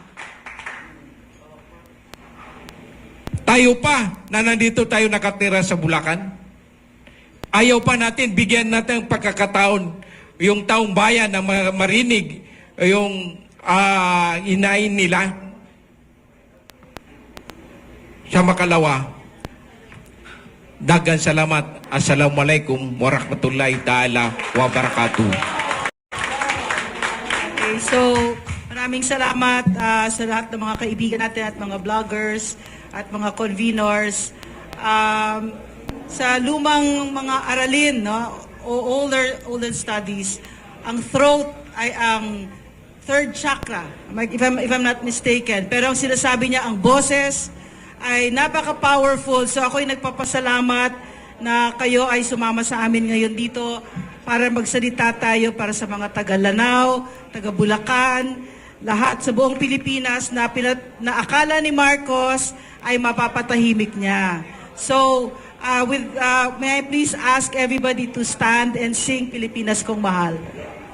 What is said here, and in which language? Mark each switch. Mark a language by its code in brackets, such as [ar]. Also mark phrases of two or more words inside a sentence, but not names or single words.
[tl] Tayo pa na nandito tayo nakatira sa Bulacan, ayaw pa natin, bigyan natin ng pagkakataon yung taong bayan na marinig yung inain nila. Sa makalawa, dagan salamat. [ar] السلام عليكم ورحمة الله تعالى وبركاته. [tl] Okay, so maraming salamat sa lahat ng mga kaibigan natin at mga vloggers at mga conveners. Sa lumang mga aralin, no, o [en] older studies, [tl] ang throat ay ang [en] third chakra, if I'm not mistaken. [tl] Pero ang sinasabi niya, ang boses ay napaka-powerful. So ako'y nagpapasalamat na kayo ay sumama sa amin ngayon dito para magsalita tayo para sa mga taga Lanao, taga Bulacan, lahat sa buong Pilipinas na akala ni Marcos ay mapapatahimik niya. [en] So, may I please ask everybody to stand and sing Pilipinas Kong Mahal.